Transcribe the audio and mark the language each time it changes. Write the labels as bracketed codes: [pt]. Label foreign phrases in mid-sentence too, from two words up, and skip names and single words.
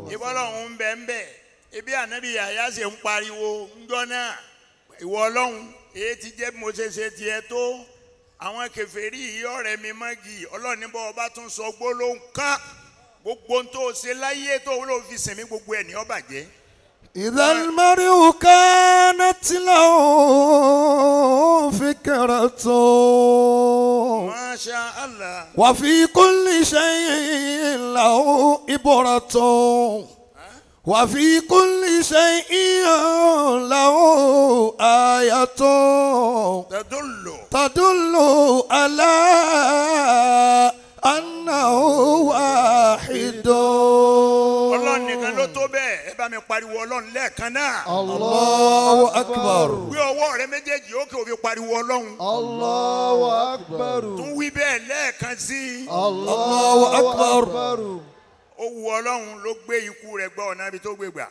[yo] ìbọ́lọ́run ń bẹ ń bẹ ibi ànábì Yahya ṣe ń pariwo ńjọ́ náà ìwọ ọlọ́run èyí ti jẹ́ bí mo ṣe ṣe tiẹ̀ tó àwọn kèfèrí yìí ọ̀rẹ́ mi mọ́gì ọlọ́ọ̀ni bọ́ ọba tún sọ gbólóhùn ká gbogbo ohun tó ṣe láyé tó ló fi sẹ̀mí gbogbo ẹ̀ ní ó bàjẹ́. [ar] إذا المرء كانت له فكرة ما شاء الله. وفي كل شيء له إبرة وفي كل شيء له آية تدل على أنه واحد. [yo] Ọlọ́run nìkan ló tó bẹ́ẹ̀ ẹ bá mi pariwo Ọlọ́run lẹ́ẹ̀kan náà. [ar] الله أكبر. [yo] Gbé ọwọ́ rẹ méjèèjì òkè ó fi pariwo Ọlọ́run. [ar] الله أكبر. [yo] Tún wí bẹ́ẹ̀ lẹ́ẹ̀kan sí. [ar] الله أكبر. [yo] Ó wu Ọlọ́run ló gbé ikú rẹ̀ gbọ́ ọ̀nà ibi tó gbé gbà.